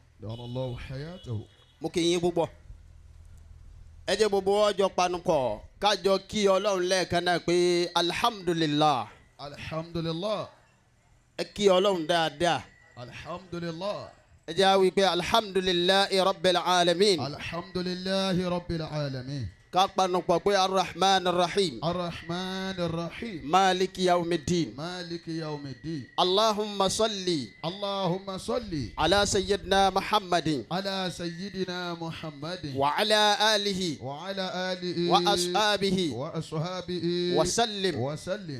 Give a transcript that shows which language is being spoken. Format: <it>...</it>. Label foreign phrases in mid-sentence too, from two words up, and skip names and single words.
<yo>mo kì í yín púpọ̀ ẹ jẹ́ gbogbo ọjọ́ panupọ̀ kájọ kí Ọlọ́run lẹ́ẹ̀kan náà pé alhamdulillah.</yo> <ar>Alhamdulillah.</ar> <yo>Ẹ kí Ọlọ́run dáadáa.</yo> <ar>Alhamdulillah.</ar> <yo>Ẹ jẹ́ á wí pé</yo> <ar>الحمد لله رب العالمين. الحمد لله رب العالمين.</ar> <yo>Ká panupọ̀ pé</yo> <ar>الرحمن الرحيم. الرحمن الرحيم. مالك يوم الدين. مالك يوم الدين. اللهم صل. اللهم صل. على سيدنا محمد. على سيدنا محمد. وعلى آله. وعلى آله. Wa ashabihi. Wa ashabihi. Wa sallim. Wa sallim.</ar>